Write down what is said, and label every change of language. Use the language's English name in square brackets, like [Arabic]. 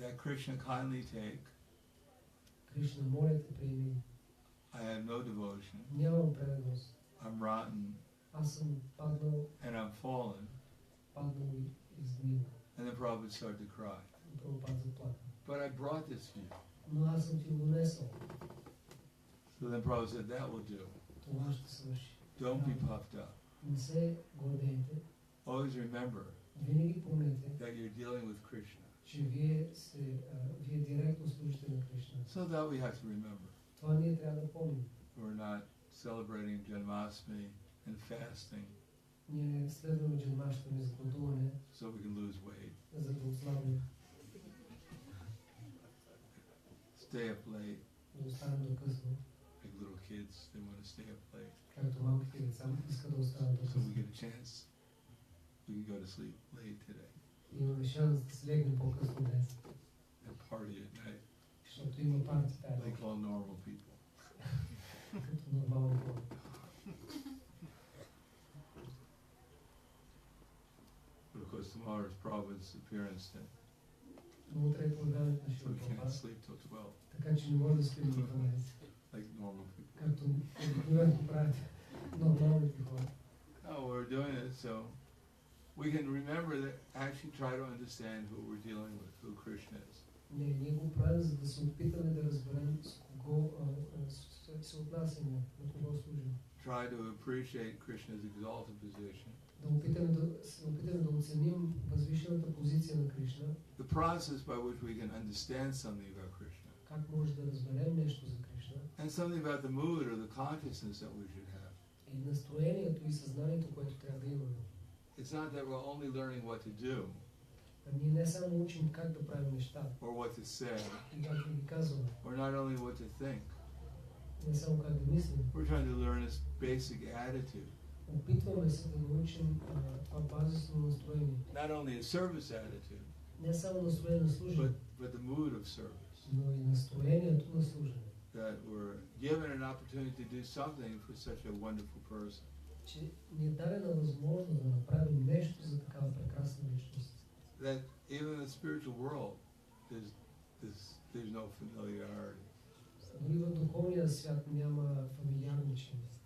[English] That Krishna kindly take. [Bulgarian] Кришна, моля те, приеми. [English] I have no devotion. [Bulgarian] Нямам преданост. [English] I'm rotten. [Bulgarian] Аз съм паднал, [English] And I'm fallen. [Bulgarian] паднал и изгнил. [English] And then Prabhupada started to cry. [Bulgarian] И Прабхупада заплака. [English] But I brought this to you. [Bulgarian] Но аз съм ти го донесъл. [English] So then Prabhupada said, that will do. [Bulgarian] Това ще свърши. [English] Don't be puffed up. [Bulgarian] Не се гордейте. [English] Always remember [Bulgarian] Винаги помнете, [English] that you're dealing with Krishna. [Bulgarian] че вие директно служите на Кришна. [English] So that we have to remember. [Bulgarian] Това ние трябва да помним. [English] We're not celebrating Janmashtami and fasting [Bulgarian] Ние следваме Джанмаштами за гладуване, [English] so we can lose weight. [Bulgarian] за да отслабнем, [English] Stay up late. [Bulgarian] да останем до късно. [English] Like little kids, they want to stay up late. [Bulgarian] Както малките деца искат да останат до [English] So we [Bulgarian] късно. [English] get a chance. We can go to sleep late today [Bulgarian] Имаме шанс да се легнем по-късно днес. [English] and party at night, [Bulgarian] защото има парти тази [English] like [Bulgarian] нощ, [English] all normal people. [Bulgarian] като нормални хора. [English] But of course, tomorrow is Prabhupada's appearance day, [Bulgarian] Но утре е появяването на [English] so [Bulgarian] Шила [English] we can't [Bulgarian] Прабхупада, [English] sleep till 12, [Bulgarian] така че не може да спим до 12, [English] like normal people. [Bulgarian] както обикновено правят нормалните хора. [English] No, we're doing it so we can remember that, actually try to understand who we're dealing with, who Krishna is. [Bulgarian] Не, ние го правим, за да се опитаме да разберем с кого се отнасяме, на кого служим. [English] Try to appreciate Krishna's exalted position. [Bulgarian] се опитаме да оценим възвишената позиция на Кришна, [English] The process by which we can understand something about Krishna. [Bulgarian] как може да разберем нещо за Кришна, [English] And something about the mood or the consciousness that we should have. [Bulgarian] и настроението и съзнанието, което трябва да имаме. [English] It's not that we're only learning what to do [Bulgarian] Ние не само учим как да правим неща [English] or what to say, [Bulgarian] и как да ги казваме, [English] or not only what to think. [Bulgarian] не само как да мислим. [English] We're trying to learn this basic attitude. [Bulgarian] Опитваме се да научим това базисно настроение. [English] Not only a service attitude, [Bulgarian] Не само настроение на служение, [English] but the mood of service. [Bulgarian] но и настроението на служение. [English] That we're given an opportunity to do something for such a wonderful person. [Bulgarian] Че ни е дадена възможност да направим нещо за такава прекрасна личност. [English] That even in the spiritual world, there's no familiarity. [Bulgarian] Дори в духовния свят няма фамилиарничене.